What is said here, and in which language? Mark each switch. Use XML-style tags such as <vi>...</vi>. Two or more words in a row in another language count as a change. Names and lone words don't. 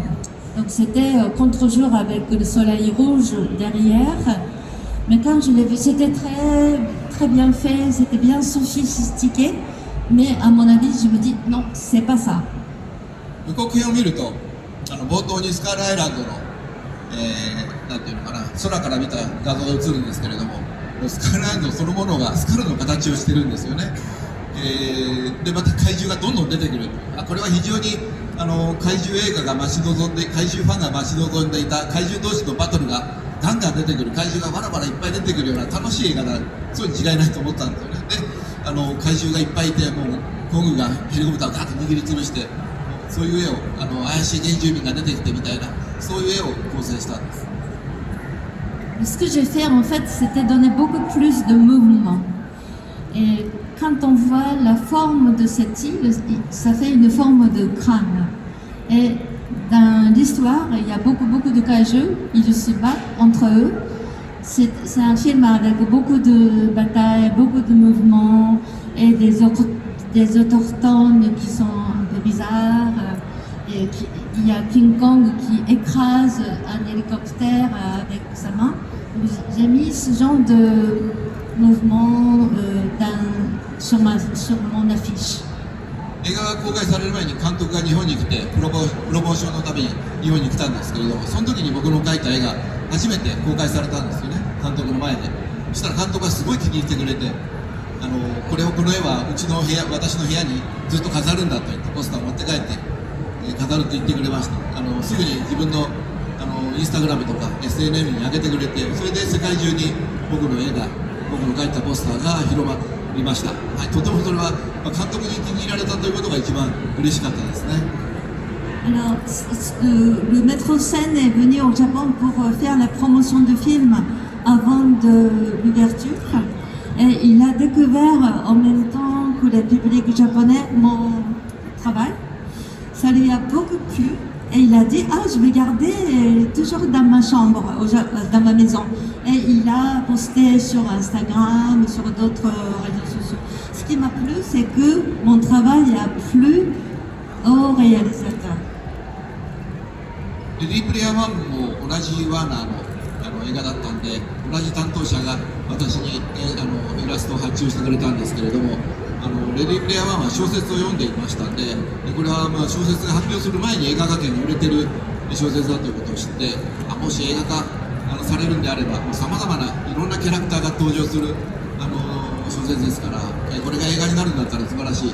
<fr>Donc c'était contre-jour avec le soleil rouge derrière. Mais quand je l'ai vu, c'était très, très bien fait, c'était bien sophistiqué. Mais à mon avis, je me dis, non, c'est pas ça.</fr> <ja>予告編を見ると、冒頭にスカールアイランドの、なんていうのかな、空から見た画像が映るんですけれども、スカールアイランドそのものがスカルの形をしてるんですよね。でまた怪獣がどんどん出てくる。これは非常に怪獣映画が待ち望んで、怪獣ファンが待ち望んでいた怪獣同士のバトルがガンガン出てくる、怪獣がバラバラいっぱい出てくるような楽しい映画だ、そうに違いないと思ったんですよね。で怪獣がいっぱいいて、もうコングがヘリコプターをガッと握りつぶして、そういう絵を怪しい原住民が出てきてみたいな、そういう絵を構成したんです。</ja> <fr>Ce que j'ai fait en fait, c'était donner beaucoup plus de mouvement. Et quand on voit la forme de cette île, ça fait une forme de crâne. Et dans l'histoire, il y a beaucoup de kaiju, ils se battent entre eux. C'est un film avec beaucoup de batailles, beaucoup de mouvements et des autochtones qui sont un peu bizarres. Et il y a King Kong qui écrase un hélicoptère avec sa main. J'ai mis ce genre de mouvement sur mon affiche.</fr> <ja>映画が公開される前に監督が日本に来てプロモーションのために日本に来たんですけれども、その時に僕の描いた絵が初めて公開されたんですよね、監督の前で。そしたら監督がすごい気に入ってくれて、この絵はうちの部屋、私の部屋にずっと飾るんだと言ってポスターを持って帰って飾ると言ってくれました。すぐに自分のインスタグラムとか SNS に上げてくれて、それで世界中に僕の絵が、僕の描いたポスターが広まりました。はい、とてもそれは監督に気に入られたということが一番嬉しかったですね。</ja> <fr>Alors, le metteur en scène est venu au Japon pour faire la promotion du film avant de l'ouverture. Et il a découvert en même temps que le public japonais mon travail. Ça lui a beaucoup plu. Et il a dit, je vais garder toujours dans ma chambre, dans ma maison. Et il a posté sur Instagram, sur d'autres réseaux sociaux. Ce qui m'a plu, c'est que mon travail a plu au réalisateur.</fr> <ja>レディープレイヤー1も同じワーナーの映画だったんで、同じ担当者が私にイラストを発注してくれたんですけれども、レディープレイヤー1は小説を読んでいましたんで、これは小説が発表する前に映画化権が売れてる小説だということを知って、もし映画化されるんであればさまざまないろんなキャラクターが登場する小説ですから、これが映画になるんだったら素晴らしい。</ja>